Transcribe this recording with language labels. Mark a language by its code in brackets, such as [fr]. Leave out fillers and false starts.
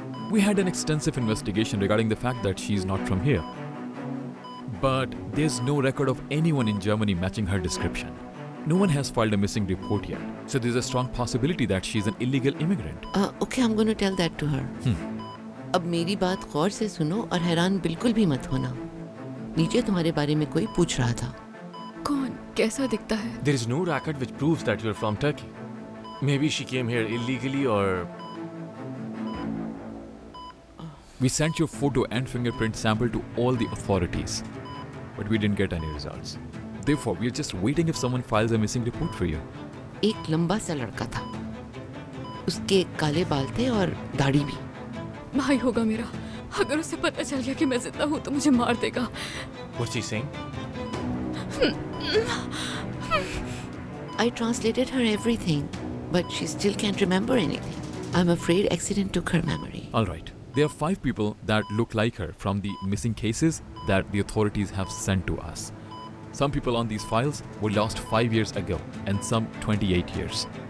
[en] We had an extensive investigation regarding the fact that she's not from here. But there's no record of anyone in Germany matching her description. No one has filed a missing report yet. So there's a strong possibility that she's an illegal immigrant. Okay, I'm going to tell that to her. [hi] अब मेरी बात गौर से सुनो और हैरान बिल्कुल भी मत होना। नीचे तुम्हारे बारे में कोई पूछ रहा था। कौन? कैसा दिखता है? [en] There is no record which proves that you're from Turkey. Maybe she came here illegally or... We sent your photo and fingerprint sample to all the authorities, but we didn't get any results. Therefore, we are just waiting if someone files a missing report for you. [hi] एक लंबा सा लड़का था, उसके काले बाल थे और दाढ़ी भी। भाई होगा मेरा। अगर उसे पता चल गया कि मैं जिंदा हूँ तो मुझे मार देगा। [en] What's she saying? I translated her everything, but she still can't remember anything. I'm afraid accident took her memory. All right. There are 5 people that look like her from the missing cases that the authorities have sent to us. Some people on these files were lost 5 years ago and some 28 years.